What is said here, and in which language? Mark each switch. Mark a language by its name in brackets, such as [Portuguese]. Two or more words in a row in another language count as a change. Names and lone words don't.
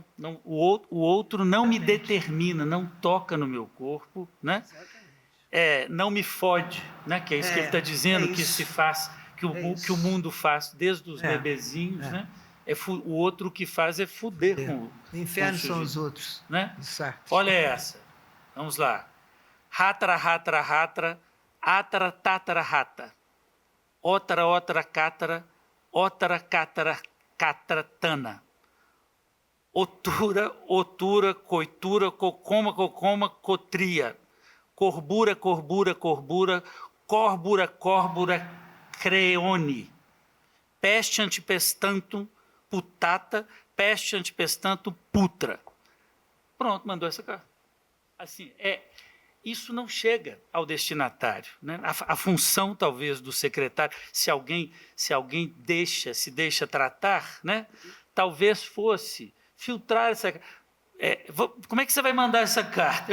[Portuguese] Não, o outro não me determina, não toca no meu corpo, né? Não me fode, né? Que é isso que ele está dizendo, que se faz, que o mundo faz desde os bebezinhos, né? O outro que faz é fuder com o inferno são os outros, né? Certo. Olha essa, vamos lá. Ratra, ratra, ratra, atra, tatra, rata. Outra, catra, outra, catra, catratana. Otura, coitura, cocoma, cotria. Corbura, corbura, córbura, creone. Peste antipestantum, putata, peste antipestantum, putra. Pronto, mandou essa carta. Assim, isso não chega ao destinatário, né? A função, talvez, do secretário, se alguém se deixa tratar, né? Talvez fosse filtrar essa... como é que você vai mandar essa carta?